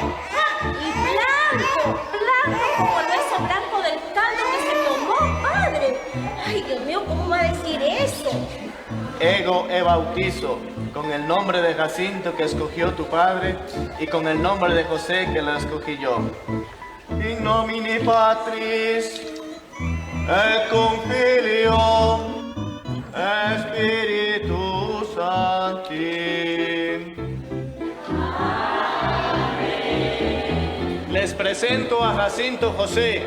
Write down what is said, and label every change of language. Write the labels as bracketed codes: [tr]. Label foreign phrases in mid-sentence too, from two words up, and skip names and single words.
[es] Y blanco como el beso blanco del caldo que se tomó, padre. Ay, Dios mío, ¿cómo va a decir eso? [la] Ego e [es] bautizo, con el nombre de Jacinto que escogió tu padre y con el nombre de José que lo escogí yo. [la] In nomine Patris et cum Filio et Spiritus Sancti. [es] Les presento a Jacinto José.